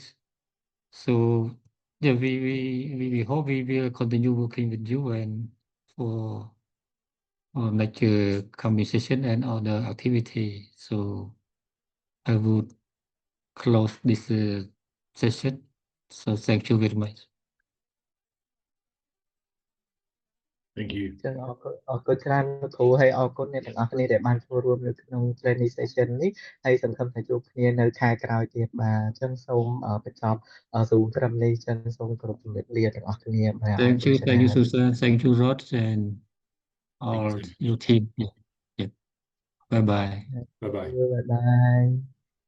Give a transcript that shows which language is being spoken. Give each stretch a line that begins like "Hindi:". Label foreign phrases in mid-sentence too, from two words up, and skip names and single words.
English: So yeah, we hope we will continue working with you and for like coming session and other activity. So I would close this session. So thank you very much. Thank you.
Khmer: ចឹងអរគុណច្រើនលោកគ្រូហើយអរគុណអ្នកទាំងអស់គ្នាដែលបានចូលរួមនៅក្នុង
English: training session
Khmer: នេះហើយសង្ឃឹមថាជួបគ្នានៅខែក្រោយទៀតបាទអញ្ចឹងសូមបញ្ចប់ Zoom ត្រឹមនេះចឹងសូមគោរពជម្រាបលាទាំងអស់គ្នាបាទអរគុណ
English: Thank you Susan, thank you Rod and all your team. Yeah. Bye bye. Bye bye. Bye bye.